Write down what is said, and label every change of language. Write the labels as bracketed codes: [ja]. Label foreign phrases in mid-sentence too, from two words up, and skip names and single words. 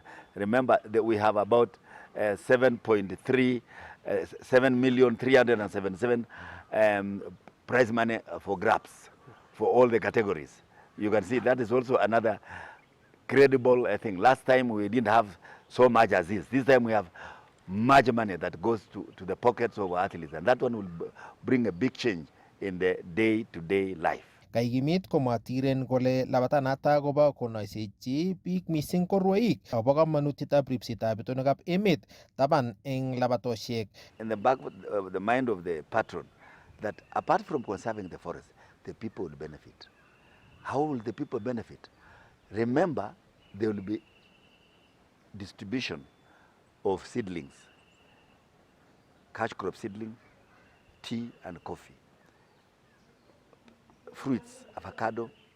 [en] Remember that we have about 7,377,000 prize money for grabs for all the categories. You can see that is also another credible thing. Last time we didn't have so much as this. This time we have much money that goes to the pockets of our athletes, and that one will bring a big change in the day-to-day life. [kln] Kaikimit komwa Tiren kole labatanata kobo konoisechi biik mising ko rwoik akobo kamanutietab ripsetab itonwekab emet taban eng labatosiek. [en] In the back of the mind of the patron, that apart from conserving the forest, the people will benefit. How will the people benefit? Remember, there will be distribution of seedlings, cash crop seedling, tea and coffee, fruits, avocado.